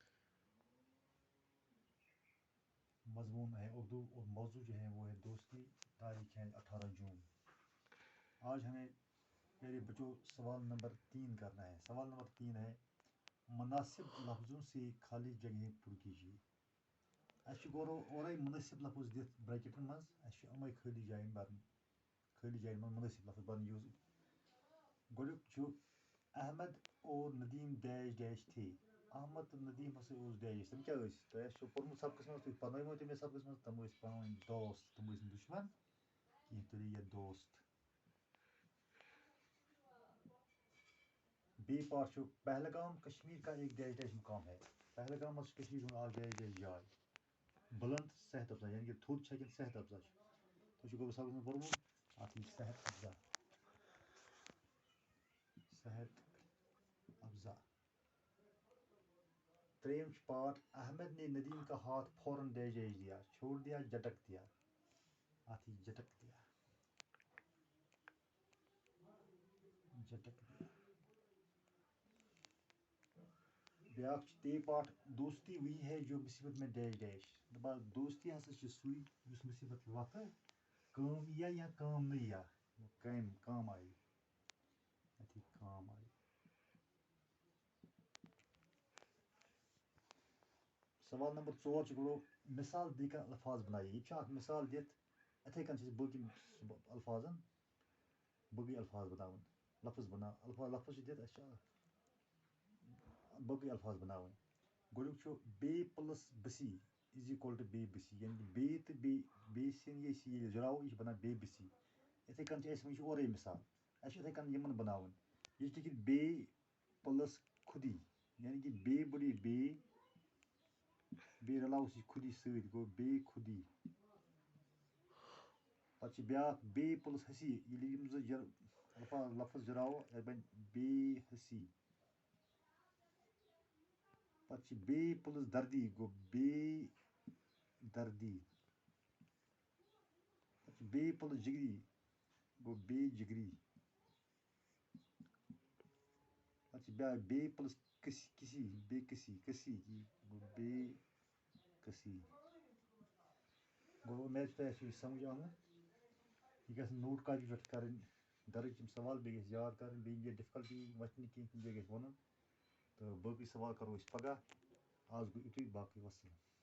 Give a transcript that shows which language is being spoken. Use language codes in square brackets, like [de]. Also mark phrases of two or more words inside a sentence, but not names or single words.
[ur] مضمون ہے اردو اور موضوع جو ہے وہ ہے دوستی. تاریخ ہے 18 جون. آج ہمیں پیارے بچوں سوال نمبر 3 کرنا ہے. سوال نمبر 3 ہے مناسب لفظوں سے خالی جگہیں پر کیجیے. [ks] اَسہِ چھُ اورَے مناسب لفظ دِتھ بریکٹن منٛز اَسہِ چھُ یِمَے خٲلی جایَن بَرٕنۍ. خٲلی جایَن منٛز مناسب لفظ بَرٕنۍ یوٗز. گۄڈٕنیُک چھُ [ur] احمد اور ندیٖم ڈیش ڈیش تھے. [ks] احمد تہٕ ندیٖم ہسا اوس ڈیش. تِم کیٛاہ ٲسۍ؟ تۄہہِ آسِوٕ پوٚرمُت سبقس منٛز تُہۍ پرنٲومو تٔمۍ سبقس منٛز. تِم ٲسۍ پانہٕ ؤنۍ دوست. تِم ٲسۍ نہٕ دُشمن کینٛہہ. تُلِو یہِ دوست. بیٚیہِ پارٹ چھُ [ur] پہلگام کشمیٖر کا ایک ڈیش ڈیش مقام ہے. [ks] پہلگام حظ چھُ کٔشیٖرِ ہُنٛد اکھ ڈیش ڈیش جاے. بُلند صحت افزا یعنی کہِ تھوٚد چھِ کِنہٕ صحت افزا چھُ. تۄہہِ چھُو گوٚو سبقس منٛز پوٚرمُت اَتھ یی صحت افزا. [ur] صحت افزا. [ks] ترٛیٚیِم چھُ پارٹ [ur] احمد نے ندیم کا ہاتھ فوراً ڈیش ڈیش دیا. چھوڑ دیا جھٹک دیا. [ks] اَتھ یی [ur] جھٹک دیا. جھٹک دیا. [ks] بیٛاکھ چھُ تے پارٹ [ur] دوستی وہی ہے جو مصیبت میں ڈیش ڈیش. [ks] دَپان دوستی ہسا چھُ سُے یُس مُصیبت وقتہٕ کٲم یِیا یا کٲم نہٕ یِیا. [ur] کام آیہِ. اَتھ یی کام آیہِ. [ks] سوال نمبر 4 چھُ گوٚو [ur] مثال دے کر الفاظ بنائیے. [ks] یہِ چھُ اکھ مثال دِتھ یِتھَے کٔنۍ چھِ أسۍ باقٕے الفاظن باقٕے الفاظ بناوٕنۍ. لفظ لفظ چھِ دِتھ اَسہِ چھِ باقٕے الفاظ بناوٕنۍ. گۄڈٕنیُک چھُ بے پٕلس بسی [en] is equal to [ks] بے بسی. یعنی کہِ بے تہٕ بیٚیہِ سِن أسۍ ییٚلہِ جُڑاوو یہِ چھِ بنان بے بسی. یِتھَے کٔنۍ چھِ اَسہِ وۄنۍ چھِ اورَے مثال. اَسہِ چھِ یِتھَے کٔنۍ یِمن بناوٕنۍ. یہِ چھِ لیکھِتھ بے پٕلس خُدی یعنی کہِ بے بٔڑی بے بیٚیہِ رلاوُس یہِ خُدی سۭتۍ گوٚو بے خُدی. پتہٕ چھِ بیٛاکھ بے پٕلس ہسی. ییٚلہِ یِم زٕ لفظ جُڑاوو یہِ بنہِ بے ہسی. پتہٕ چھِ بے پٕلس دردی گوٚو بے دردی. پتہٕ چھِ بے پٕلس جگری گوٚو بے جگری. پتہٕ چھِ بیٛاکھ بے پٕلس کسی بے کسی گوٚو بے کسی. گوٚو اُمید چھِ تۄہہِ آسِوٕ یہِ سمجھ آمُت. یہِ گژھِ نوٹ کاپی پٮ۪ٹھ کَرٕنۍ درٕج یِم سوال. بیٚیہِ گژھِ یاد کَرٕنۍ. بیٚیہِ گژھِ ڈِفکَلٹی وَتھِ نہٕ کینٛہہ کُنہِ جایہِ گژھِ وَنُن. تہٕ باقٕے سوال کَرو أسۍ پگاہ. آز گوٚو یُتُے. باقٕے وَسلام.